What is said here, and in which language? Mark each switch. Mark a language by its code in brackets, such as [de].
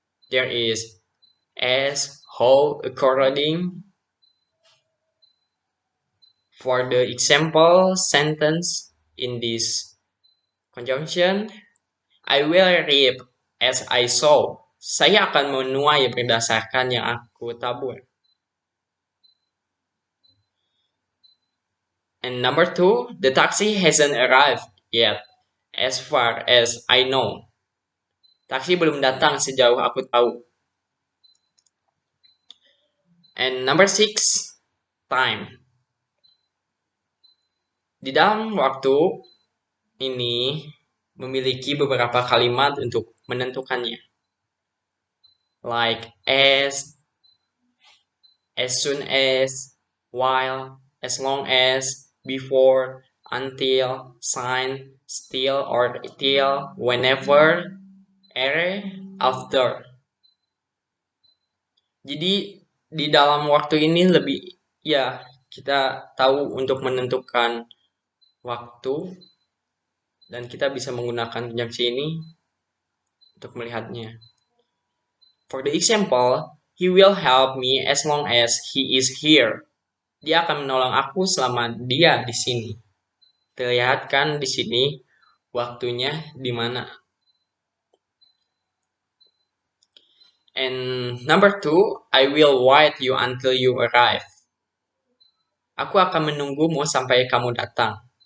[en] There is as, how, according. For the example sentence in this conjunction, I will reap as I sow. [id] Saya akan menuai berdasarkan yang aku tabur. [en] And number 2, the taxi hasn't arrived yet, as far as I know. [id] Taksi belum datang sejauh aku tahu. [en] And number 6, time. [id] Di dalam waktu ini memiliki beberapa kalimat untuk menentukannya. [en] Like as soon as, while, as long as, before, until, sign, still or till, whenever, ere, after. [id] Jadi di dalam waktu ini lebih ya kita tahu untuk menentukan waktu dan kita bisa menggunakan konjungsi ini untuk melihatnya. [en] For the example, he will help me as long as he is here. [id] Dia akan menolong aku selama dia di sini. Terlihatkan di sini waktunya di mana. [en] And number 2, I will wait you until you arrive. [id] Aku akan menunggumu sampai kamu datang.